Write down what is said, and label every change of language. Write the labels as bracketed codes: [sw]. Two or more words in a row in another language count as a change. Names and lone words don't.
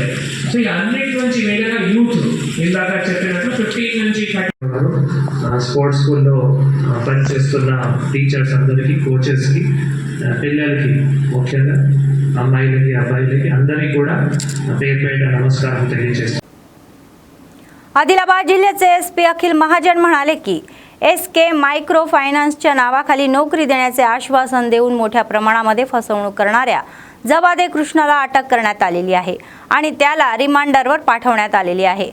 [te] సో ఈ అన్నిటి నుంచి వేరేగా యూత్ ఇందాక చెప్పినట్లు 15 నుంచి స్పోర్ట్స్ స్కూల్లో పనిచేస్తున్న టీచర్స్ అందరికీ, కోచెస్కి, పిల్లలకి, ముఖ్యంగా అమ్మాయిలకి, అబ్బాయిలకి అందరికీ కూడా పేరు పేట నమస్కారం తెలియజేస్తాం. [mr] आदिलाबाद जिल्ह्याचे एसपी अखिल महाजन म्हणाले की SK मायक्रो फायनान्सच्या नावाखाली नोकरी देण्याचे आश्वासन देऊन मोठ्या प्रमाणामध्ये फसवणूक करणाऱ्या जवादे कृष्णाला अटक करण्यात आलेली आहे आणि त्याला रिमांडरवर पाठवण्यात आलेली आहे.